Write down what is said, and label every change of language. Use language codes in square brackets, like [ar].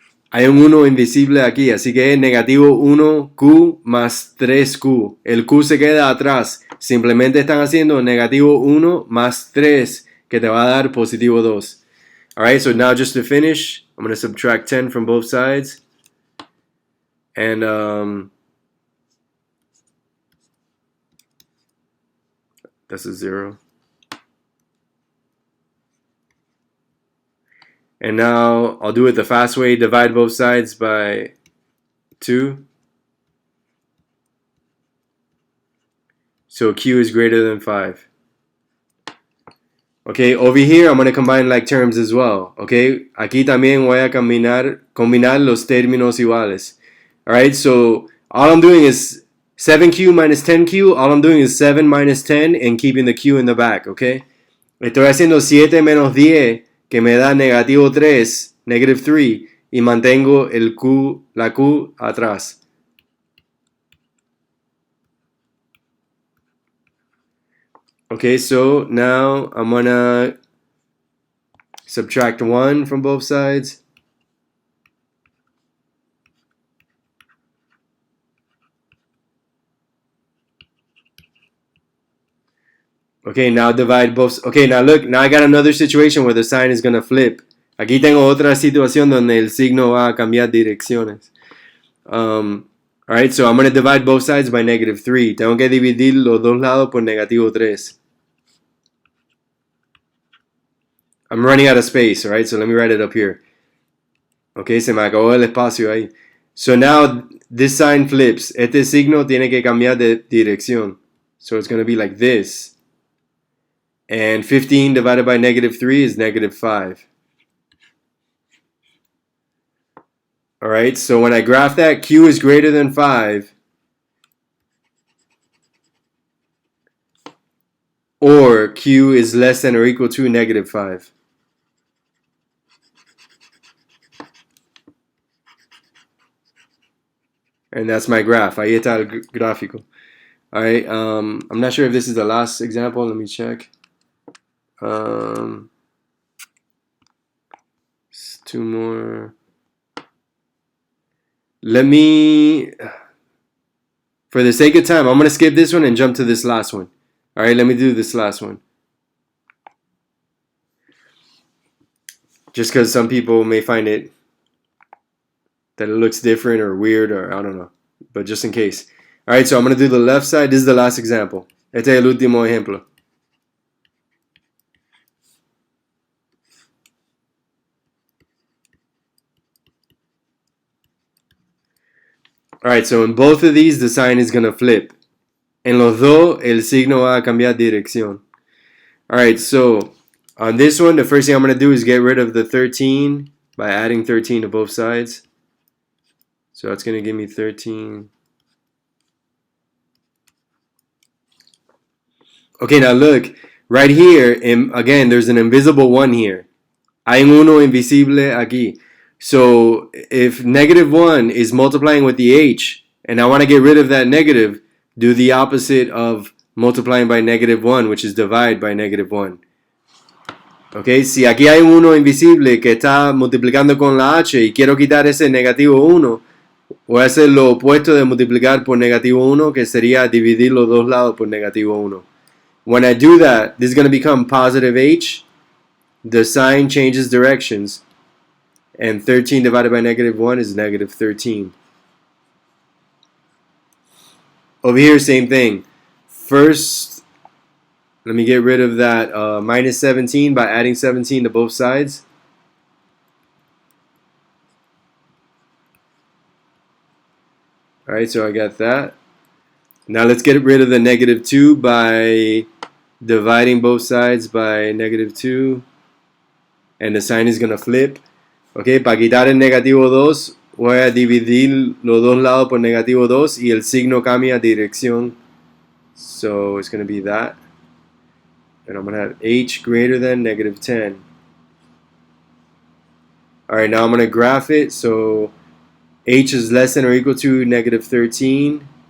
[es] Hay un 1 invisible aquí, así que es negativo 1q más 3q. El q se queda atrás. Simplemente están haciendo negativo 1 más 3, que te va a dar positivo 2. [en] Alright, so now just to finish, I'm going to subtract 10 from both sides. And that's a 0. And now I'll do it the fast way. Divide both sides by 2. So q is greater than 5. Okay, over here I'm going to combine like terms as well. [es] Okay, aquí también voy a combinar los términos iguales. [en] Alright, so all I'm doing is 7q minus 10q. All I'm doing is 7 minus 10 and keeping the q in the back. [es] Okay, estoy haciendo 7 menos 10, que me da negativo 3, [en] negative 3, [es] y mantengo la q atrás. [en] Okay, so now I'm gonna subtract 1 from both sides. Okay, now divide both. Okay, now look, now I got another situation where the sign is gonna flip. [es] Aquí tengo otra situación donde el signo va a cambiar direcciones. [en] Alright, so I'm gonna divide both sides by negative 3. [es] Tengo que dividir los dos lados por negativo 3. [en] I'm running out of space, alright, so let me write it up here. [es] Okay, se me acabó el espacio ahí. [en] So now this sign flips. [es] Este signo tiene que cambiar de dirección. [en] So it's going to be like this. And 15 divided by negative 3 is negative 5. Alright, so when I graph that, q is greater than 5. Or q is less than or equal to negative 5. And that's my graph. [es] Ahí está el gráfico. [en] Alright, I'm not sure if this is the last example. Let me check. 2 more. Let me, for the sake of time, I'm going to skip this one and jump to this last one. Alright, let me do this last one. Just because some people may find it that it looks different or weird, or I don't know. But just in case. Alright, so I'm going to do the left side. This is the last example. [es] Este es el último ejemplo. [en] Alright, so in both of these, the sign is going to flip. [es] En los dos, el signo va a cambiar dirección. [en] Alright, so on this one, the first thing I'm going to do is get rid of the 13 by adding 13 to both sides. So that's going to give me 13. Okay, now look, right here, again, there's an invisible 1 here. [es] Hay un uno invisible aquí. [en] So if negative 1 is multiplying with the h, and I want to get rid of that negative, do the opposite of multiplying by negative 1, which is divide by negative 1. [es] Okay, si aquí hay un uno invisible que está multiplicando con la h y quiero quitar ese negativo 1, voy a hacer lo opuesto de multiplicar por negativo 1, que sería dividir los dos lados por negativo 1. [en] When I do that, this is going to become positive h. The sign changes directions. And 13 divided by negative 1 is negative 13. Over here, same thing. First, let me get rid of that minus 17 by adding 17 to both sides. Alright, so I got that. Now let's get rid of the negative 2 by dividing both sides by negative 2. And the sign is going to flip. [es] Ok, para quitar el negativo 2, voy a dividir los dos lados por negativo 2 y el signo cambia dirección. [en] So it's going to be that. And I'm going to have h greater than negative 10. Alright, now I'm going to graph it. So h is less than or equal to negative 13.